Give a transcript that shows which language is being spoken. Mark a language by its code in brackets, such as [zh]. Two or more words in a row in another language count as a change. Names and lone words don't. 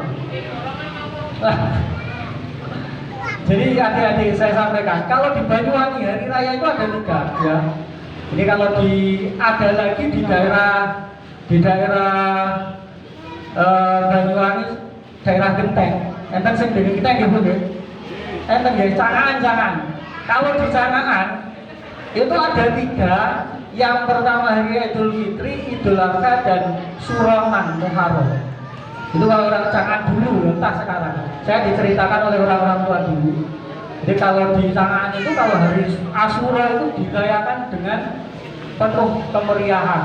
[id] Jadi adik-adik saya sampaikan, kalau di Banyuwangi hari raya itu ada 3 ya. Jadi kalau ada lagi di daerah Banyuwangi, daerah Genteng. [jv] Enten sing [id] dari Genteng [jv] nggih Bu nggih. Enten nggih Cangaan. [id] Kalau di Cangaan itu ada 3. Yang pertama hari Idul Fitri, Idul Adha dan Suraman Muharram. Itu kalau orang Cangaan dulu, entah sekarang. Saya diceritakan oleh orang-orang tua dulu. Jadi kalau di Cangaan itu kalau hari Asyura itu dirayakan dengan penuh kemeriahan.